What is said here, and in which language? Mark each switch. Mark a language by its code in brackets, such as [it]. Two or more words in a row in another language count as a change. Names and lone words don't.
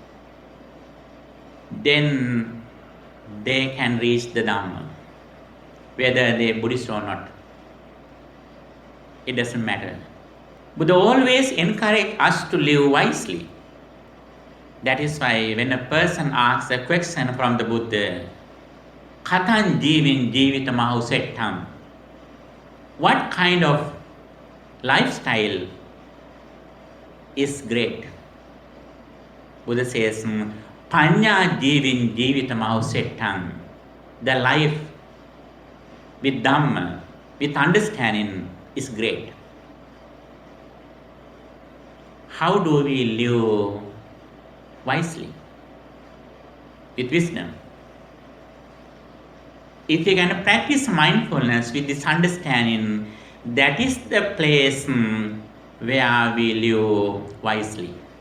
[en] Then they can reach the Dhamma, whether they are Buddhist or not. It doesn't matter. Buddha always encourage us to live wisely. That is why when a person asks a question from the Buddha, [pi] Katan jivin jivitamahu settam, [en] what kind of lifestyle is great? Buddha says, [pi] Panya jivin jivitamahu settam, [en] the life with Dhamma, with understanding is great. How do we live wisely? With wisdom. If you can practice mindfulness with this understanding, that is the place where we live wisely.